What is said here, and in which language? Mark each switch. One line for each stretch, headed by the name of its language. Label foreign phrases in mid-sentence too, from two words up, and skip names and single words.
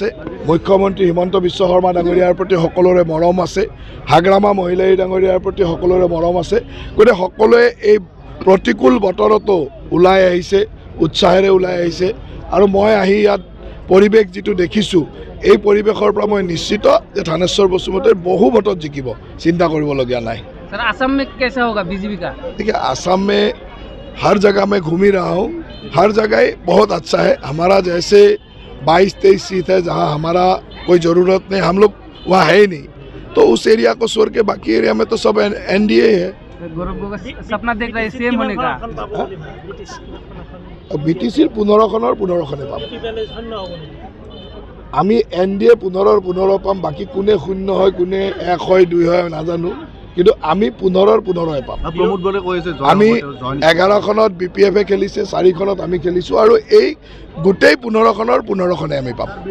Assamese: মুখ্যমন্ত্ৰী হিমন্ত বিশ্ব শৰ্মা ডাঙৰীয়াৰ প্ৰতি সকলোৰে মৰম আছে, হাগ্ৰামা মহিলাই ডাঙৰীয়াৰ প্ৰতি সকলোৰে মৰম আছে। গতিকে সকলোৱে এই প্ৰতিকূল বতৰতো ওলাই আহিছে, উৎসাহেৰে ওলাই আহিছে। আৰু মই আহি ইয়াত পৰিৱেশ যিটো দেখিছোঁ, এই পৰিৱেশৰ পৰা মই নিশ্চিত যে থানেশ্বৰ বসুমতাৰী বহু ভোটত জিকিব, চিন্তা কৰিবলগীয়া নাই।
Hindi: सर असम में कैसा होगा बीजेपी का? देखिए, असम में हर जगह मैं घूम ही रहा हूँ, हर जगह बहुत अच्छा है। हमारा जैसे 22-23 सीट है जहाँ हमारा कोई ज़रूरत नहीं, हम लोग वहाँ है ही नहीं, तो उस एरिया को छोड़ के बाकी एरिया में तो सब एनडीए है। गौरव गोगोई सपना देख रहे हैं सीएम होने का।
Assamese: বিটিচিৰ 15খনে পাম। আমি এনডিএ 15 পাম, বাকী কোনে 0 হয়, কোনে 1 হয়, 2 হয় নাজানো, কিন্তু আমি 15 পাম। আমি 11খনত BPF-এ খেলিছে, 4খনত আমি খেলিছোঁ, আৰু এই গোটেই 15খনে আমি পাম।